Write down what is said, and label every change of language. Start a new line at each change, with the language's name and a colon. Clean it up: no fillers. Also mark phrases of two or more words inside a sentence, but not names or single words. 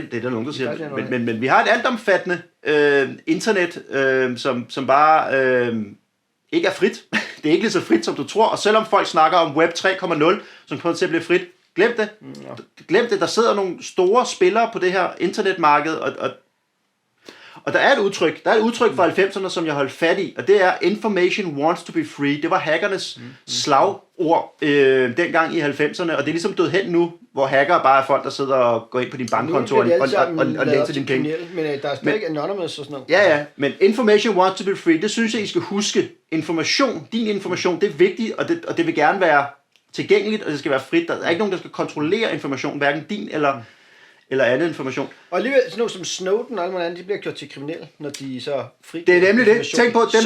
Danish: Det er der nogen, der siger. Men vi har et altomfattende internet, som bare ikke er frit. Det er ikke lige så frit, som du tror. Og selvom folk snakker om Web 3.0, som kommer til at blive frit, glem det. Glem det. Der sidder nogle store spillere på det her internetmarked, og der er et udtryk. Der er et udtryk fra 90'erne, som jeg holdt fat i, og det er
English: information wants to be free.
Danish: Det var hackernes slagord dengang i 90'erne, og det er ligesom død hen nu, hvor hackere bare er folk, der sidder og går ind på din bankkonto og læser dine penge. Men der er stadig anonymous og sådan noget. Ja, men
English: information wants to be free,
Danish: det synes jeg, I skal huske. Din information, det er vigtigt, og det vil gerne være tilgængeligt, og det skal være frit. Der er ikke nogen, der skal kontrollere information, hverken din eller andet information. Og alligevel sådan noget som Snowden og alle andre, de bliver gjort til kriminelle, når de så frigiver. Det er nemlig det. Tænk på dem,